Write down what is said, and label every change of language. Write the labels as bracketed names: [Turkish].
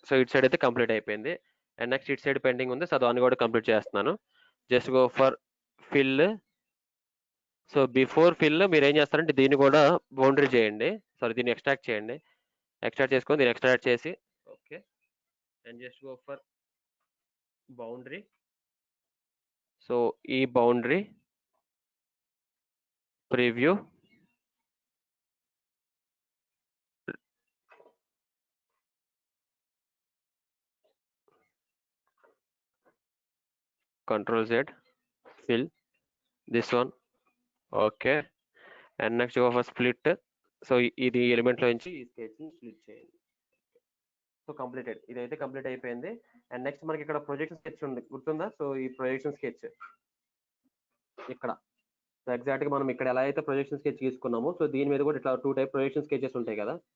[Telugu] So ఇటు side అయితే complete అయిపోయింది. అండ్ నెక్స్ట్ ఇటు సైడ్ పెండింగ్ ఉంది. సో దాన్ని కూడా కంప్లీట్ చేస్తున్నాను. [English] Just go for fill. [Telugu] So before fill మీరు ఏం చేస్తారంటే దీన్ని కూడా బౌండరీ చేయండి. సారీ, దీన్ని ఎక్స్ట్రాక్ట్ చేయండి. ఎక్స్ట్రాక్ట్ చేసుకొని దీన్ని ఎక్స్ట్రాక్ట్ చేసి okay. [English] And just go for boundary. So ఈ boundary preview Ctrl Z, fill this one. Okay. And next go for split. [Telugu] So ఇది ఎలిమెంట్ లో నుంచి ఈ స్కెచ్ ని స్ప్లిట్ చేయండి. So completed. ఇదైతే కంప్లీట్ అయిపోయింది. అండ్ నెక్స్ట్ మనకి ఇక్కడ ప్రొజెక్షన్ స్కెచ్ ఉంది, గుర్తుందా? సో ఈ ప్రొజెక్షన్ స్కెచ్ ఇక్కడ సో ఎగ్జాక్ట్ గా మనం ఇక్కడ ఎలా అయితే ప్రొజెక్షన్ స్కెచ్ తీసుకున్నామో సో దీని మీద కూడా ఇట్లా 2 టైప్ ప్రొజెక్షన్ స్కెచెస్ ఉంటాయి కదా.